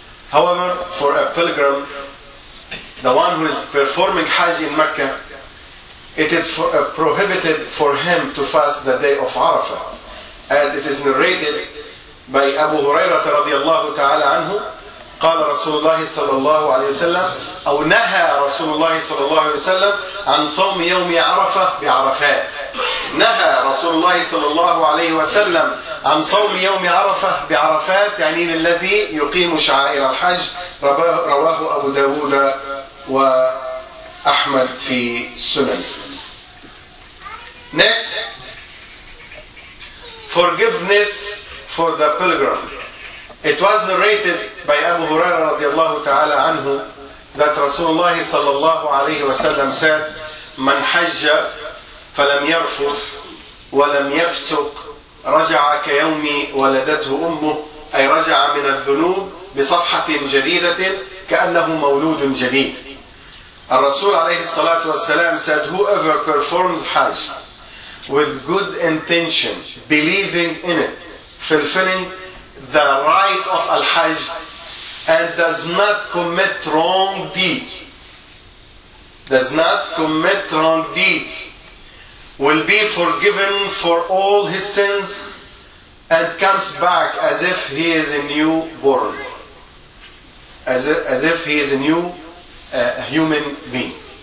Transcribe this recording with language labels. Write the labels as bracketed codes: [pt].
[en] However, for a pilgrim, the one who is performing Hajj in Mecca, it is prohibited for him to fast the day of Arafah. And it is narrated by Abu Hurairah radiallahu ta'ala anhu, [ar] قال رسول الله صلى الله عليه وسلم أو نهى رسول الله صلى الله عليه وسلم عن صوم يوم عرفة بعرفات. نهى رسول الله صلى الله عليه وسلم عن صوم يوم عرفة بعرفات يعني الذي يقيم شعائر الحج. رواه أبو داود وأحمد في السنن. [en] Next, forgiveness for the pilgrim. It was narrated by Abu Hurairah radiallahu ta'ala anhu that Rasulullah sallallahu alayhi wa sallam said, [ar] من حج فلم يرفث ولم يفسق رجع كيوم ولدته أمه أي رجع من الذنوب بصفحة جديدة كأنه مولود جديد. الرسول عليه الصلاة والسلام [en] said, whoever performs Hajj with good intention, believing in it, fulfilling the rite of al-hajj and does not commit wrong deeds, will be forgiven for all his sins and comes back as if he is a new born, as if he is a new human being.